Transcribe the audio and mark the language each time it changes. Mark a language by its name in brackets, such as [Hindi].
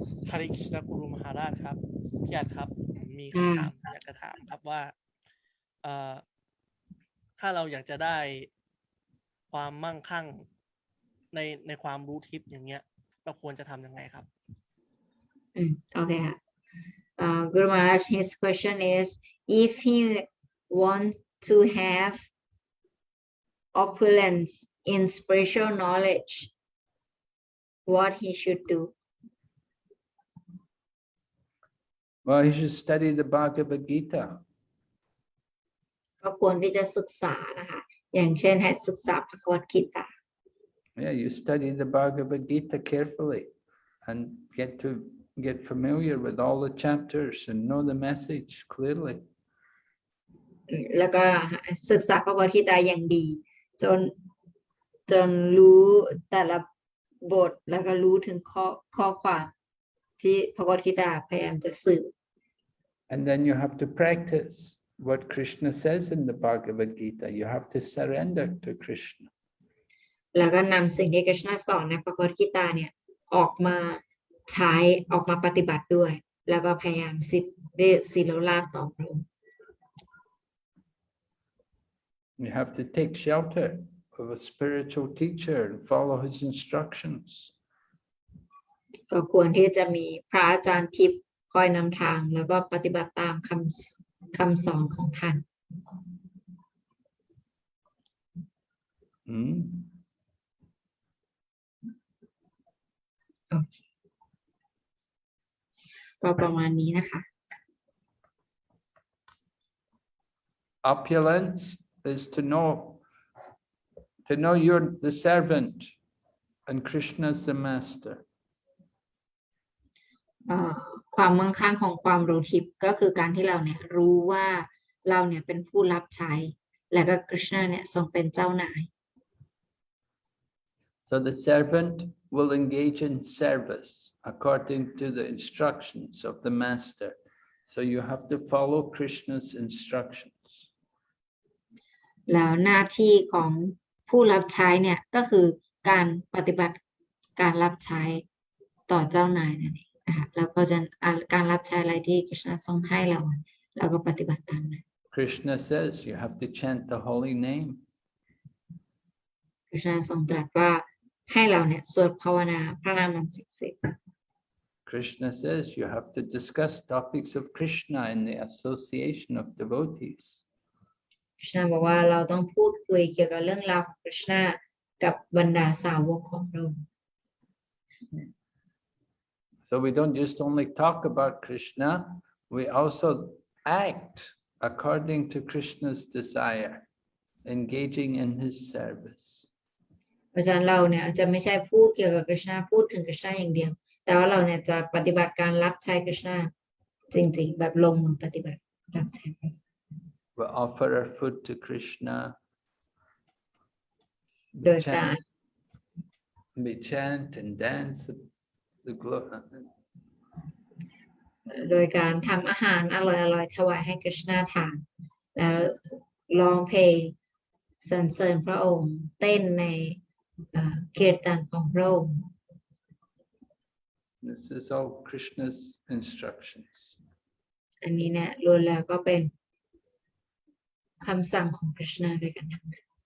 [Thai] Hare Krishna กุรุมหาราชครับพี่อัดครับมีคำถามอยากจะถามครับว่าถ้าเราอยากจะได้ความมั่งคั่งในความรู้ทิพย์อย่างเงี้ยเราควรจะทำยังไงครับ [English] Okay. Guru Maharaj, his question is, if he wants to have opulence in spiritual knowledge, what he should do? Well, he should study the Bhagavad Gita. [Thai] ก็ควรที่จะศึกษานะคะ อย่างเช่นให้ศึกษาพระคัมภีร์ [English] Yeah, you study the Bhagavad Gita carefully and get familiar with all the chapters and know the message clearly. [Thai] แล้วก็ศึกษาพระคัมภีร์อย่างดี จนรู้แต่ละบทแล้วก็รู้ถึงข้อความที่พระคัมภีร์พยายามจะสื่อ [English] And then you have to practice what Krishna says in the Bhagavad Gita. You have to surrender to Krishna. [Thai] แล้วก็นำสิ่งที่กฤษณะสอนในพระคัมภีร์เนี่ยออกมาใช้ออกมาปฏิบัติด้วย แล้วก็พยายามศิลลาภต่อพระองค์ [English] You have to take shelter of a spiritual teacher and follow his instructions. [Thai] ก็ควรที่จะมีพระอาจารย์ทิพย์คอยนำทางแล้วก็ปฏิบัติตามคำสอนของท่าน โอเคก็ประมาณนี้นะคะ [English] Opulence is to know you're the servant and Krishna is the master. [Thai] ความมั่งคั่งของความรู้ทิพย์ก็คือการที่เราเนี่ยรู้ว่าเราเนี่ยเป็นผู้รับใช้และก็กฤษณะเนี่ยทรงเป็นเจ้านาย [English] So the servant will engage in service according to the instructions of the master. So you have to follow Krishna's instructions. [Thai] แล้วหน้าที่ของผู้รับใช้เนี่ยก็คือการปฏิบัติการรับใช้ต่อเจ้านายนั่นเองนะคะแล้วก็จะการรับใช้อะไรที่กฤษณะทรงให้เราก็ปฏิบัติตามนั้น [English] Krishna says you have to chant the holy name. [Thai] กฤษณะทรงตรัสว่าให้เราเนี่ยสวดภาวนาพระนามอันศักดิ์สิทธิ์ [English] Krishna says you have to discuss topics of Krishna in the association of devotees. [Thai] กฤษณะบอกว่าเราต้องพูดคุยเกี่ยวกับเรื่องราวของกฤษณะกับบรรดาสาวกของพระองค์ [English] So we don't just only talk about Krishna, we also act according to Krishna's desire, engaging in his service. [Thai] เพราะฉะนั้นเราเนี่ยจะไม่ใช่พูดเกี่ยวกับกฤษณะพูดถึงกฤษณะอย่างเดียวแต่ว่าเราเนี่ยจะปฏิบัติการรับใช้กฤษณะจริงๆแบบลงมือปฏิบัติรับใช้ [English] We offer our food to Krishna. [Thai] โดยการ [English] We chant and dance the glory. [Thai] โดยการทำอาหารอร่อยๆถวายให้กฤษณะทานแล้วร้องเพลงสรรเสริญพระองค์เต้นในเกียรติของพระองค์ [English] This is all Krishna's instructions. [Thai] อันนี้เนี่ยล้วนแล้วก็เป็นคำสั่งของกฤษณะด้วยกันทั้งนั้น